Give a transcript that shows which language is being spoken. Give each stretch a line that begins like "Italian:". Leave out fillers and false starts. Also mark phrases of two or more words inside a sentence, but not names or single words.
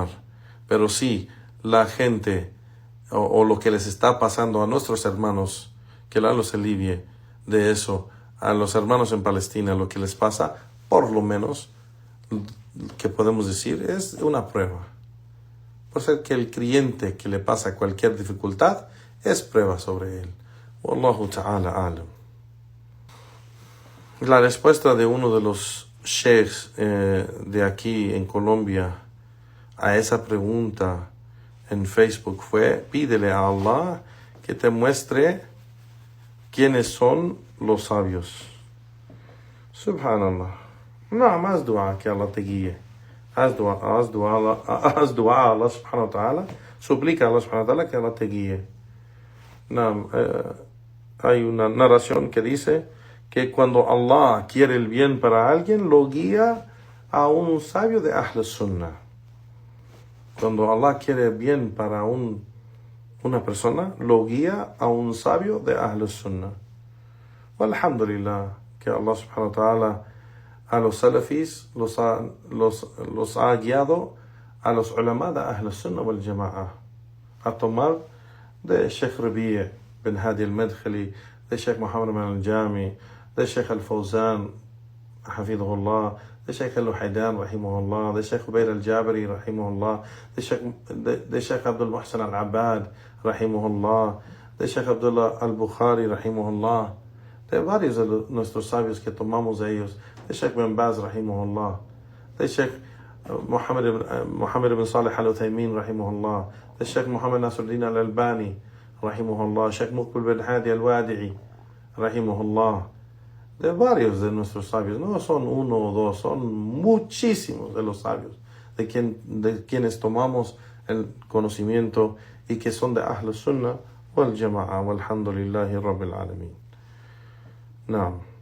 Spanish: Pero sí, la gente o lo que les está pasando a nuestros hermanos, que Allah los alivie de eso, a los hermanos en Palestina, lo que les pasa, por lo menos que podemos decir es una prueba. Por ser que el creyente que le pasa cualquier dificultad es prueba sobre él.
Arabic: والله تعالى أعلم.
Spanish: La respuesta de uno de los sheikhs de aquí en Colombia a esa pregunta en Facebook fue: pídele a Allah que te muestre quiénes son los sabios. Subhanallah. No, más dua que Allah te guíe. Haz dua a Allah
Arabic: سبحانه وتعالى.
Spanish: Suplica a Allah
Arabic: سبحانه وتعالى
Spanish: que Allah te guíe. No, hay una narración que dice que cuando Allah quiere el bien para alguien, lo guía a un sabio de
Arabic: أهل السنة.
Spanish: Cuando Allah quiere bien para una persona, lo guía a un sabio de
Arabic: أهل السنة.
Spanish: Alhamdulillah, que Allah
Arabic: سبحانه وتعالى
Spanish: a los salafis los ha guiado a los ulama de
Arabic: أهل السنة والجماعة
Spanish: a tomar de Sheikh Rabi' bin Hadi al-Madkhali, de Sheikh Muhammad al-Jami, de Sheikh al-Fawzan hafidhahullah, de Sheikh al-Luhaydan rahimahullah, de Sheikh Ubayd al-Jabari rahimahullah, de Sheikh Abdul Muhsin al-Abbad rahimahullah, de Sheikh Abdullah al-Bukhari rahimahullah, de varios de nuestros sabios que tomamos de ellos, de Sheikh bin Baz rahimahullah, de Sheikh Muhammad ibn Salih al-Uthaymin rahimahullah, de Sheikh Muhammad Nasruddin al-Albani rahimahullah, Sheikh Muqbil bin Hadi al-Wadi'i rahimahullah, de varios de nuestros sabios. No son uno o dos, son muchísimos de los sabios de quienes tomamos el conocimiento y que son de
Arabic: أهل السنة والجماعة. والحمد لله رب العالمين.
Spanish: No.